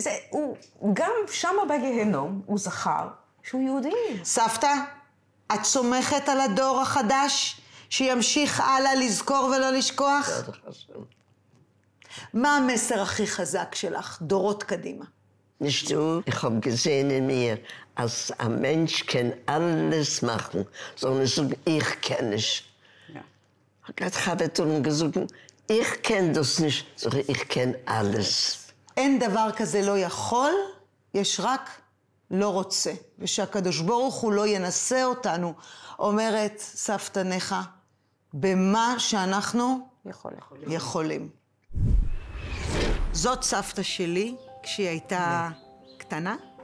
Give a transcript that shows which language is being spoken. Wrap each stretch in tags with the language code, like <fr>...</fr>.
<he>הוא גם שם בגיהנום, הוא זכר שהוא יהודי. סבתא, את סומכת על הדור החדש שימשיך הלאה לזכור ולא לשכוח? מה המסר הכי חזק שלך, דורות קדימה?</he> <de>Nicht du, ich habe gesehen in mir, als ein Mensch kann alles machen, sondern so, ich kann nicht. Ja. Ich habe dann gesagt, ich kann das nicht, sondern ich kann alles.</de> <he>אין דבר כזה לא יכול, יש רק לא רוצה. ושהקדוש ברוך הוא לא ינסה אותנו, אומרת סבתא נחה, במה שאנחנו יכולים. זאת סבתא שלי, כשהיא הייתה קטנה.</he>